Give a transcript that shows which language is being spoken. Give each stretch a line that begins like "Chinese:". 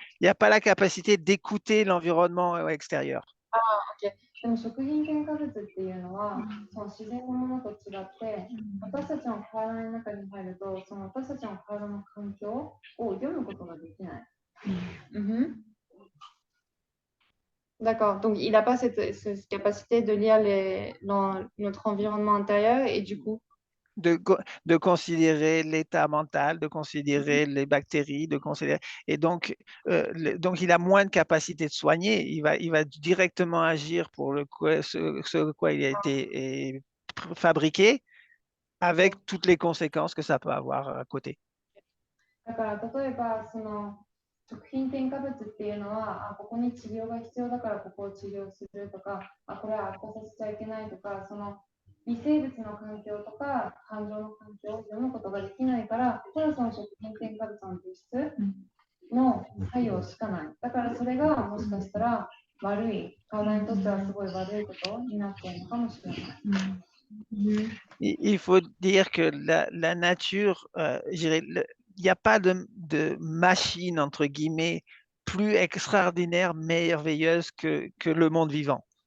French: n'y a pas la capacité d'écouter l'environnement extérieur. OK。
Japanese: でも食品添加物っていうのは、その自然のものと違って、私たちの体の中に入ると、その私たちの体の環境を読むことができない。
French: D'accord, donc il n'a pas cette capacité de lire notre environnement intérieur et du coup. De considérer l'état mental, de considérer les bactéries, de considérer. Et donc, donc, il a moins de capacité de soigner. Il va directement agir pour ce quoi il a été fabriqué, avec toutes les conséquences que ça peut avoir à côté.
Japanese: だから例えばその食品添加物っていうのは、ここに治療が必要だからここを治療するとか、これは悪化させちゃいけないとか、その微生物の環境とか感情の環境を読むことができないから、ただその食品添加物の物質の作用しかない。だからそれがもしかしたら悪い、体にとってはすごい悪いことになっているのかもしれない。
French: Il faut dire que la nature, je dirais, il n'y a pas de machine, entre guillemets, plus extraordinaire, merveilleuse que le monde vivant.